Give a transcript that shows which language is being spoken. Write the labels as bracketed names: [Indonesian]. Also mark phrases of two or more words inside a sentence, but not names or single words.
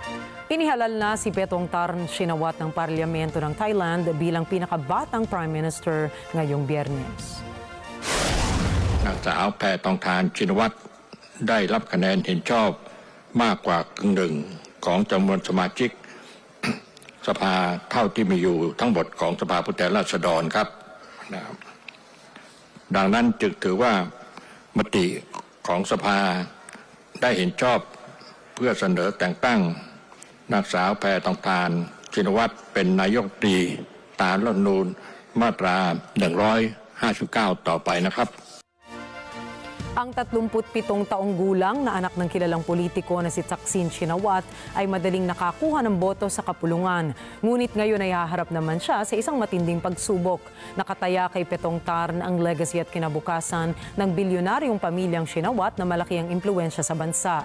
[Filipino] Inihalal na si Paetongtarn Shinawatra ng Parlamento ng Thailand bilang pinakabatang [English] Prime Minister [Filipino] ngayong Biyernes. [Thai] นางสาวแพทองธารชินวัตรได้รับคะแนนเห็นชอบมากกว่ากึ่งหนึ่งของจำนวนสมาชิก สภาเท่าที่มีอยู่ทั้งหมดของสภาผู้แทนราษฎรครับ ดังนั้นจึงถือว่ามติของสภาได้เห็นชอบเพื่อเสนอแต่งตั้งนางสาวแพทองธารชินวัตรเป็นนายกรัฐมนตรีตามรัฐธรรมนูญมาตรา159ต่อไปนะครับ [Filipino] Ang 37 taong gulang na anak ng kilalang politiko na si Thaksin Shinawatra ay madaling nakakuha ng boto sa kapulungan. Ngunit ngayon ay haharap naman siya sa isang matinding pagsubok. Nakataya kay Paetongtarn ang legacy at kinabukasan ng bilyonaryong pamilyang Shinawatra na malaki ang impluwensya sa bansa.